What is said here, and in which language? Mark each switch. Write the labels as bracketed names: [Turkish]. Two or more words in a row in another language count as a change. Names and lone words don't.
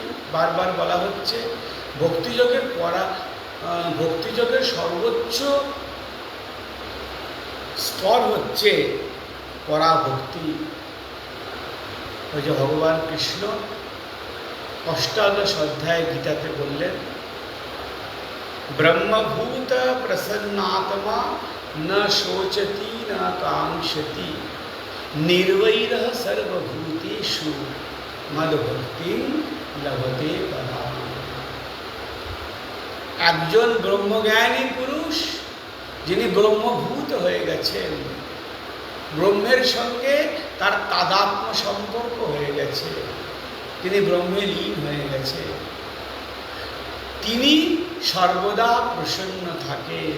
[Bangla] বারবার বলা হচ্ছে ভক্তিযোগের সর্বোচ্চ স্তর হচ্ছে পরাভক্তি। ওই যে ভগবান কৃষ্ণ অষ্টাদশ অধ্যায় গীতাতে বললেন, [Sanskrit] ब्रह्मभूतः प्रसन्नात्मा न शोचति न काङ्क्षति निर्वैरः सर्वभूतेषु मद्भक्तिं लभते पराम्। [Bangla] একজন ব্রহ্মজ্ঞানী পুরুষ যিনি ব্রহ্মভূত হয়ে গেছেন, ব্রহ্মের সঙ্গে তার তাদাত্ম্য সম্পর্ক হয়ে গেছে, তিনি ব্রহ্মে লীন হয়ে গেছে, তিনি সর্বদা প্রসন্ন থাকেন।